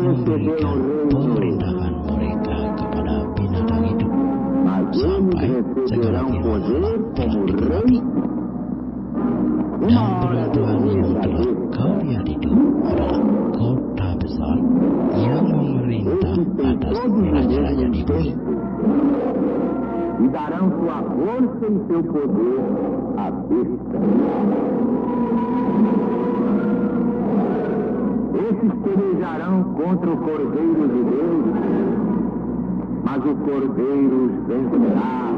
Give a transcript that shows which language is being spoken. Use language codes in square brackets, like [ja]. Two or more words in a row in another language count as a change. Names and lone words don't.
[id] memberikan pemerintahan mereka kepada binatang itu, sampai segala firman Allah telah digenapi. Dan peruntuhan yang telah kau lihat itu adalah kota besar yang memerintah atas raja-raja di bumi. [pt] E darão sua força e seu poder à besta. Esses pelejarão contra o Cordeiro de Deus, mas o Cordeiro os vencerá.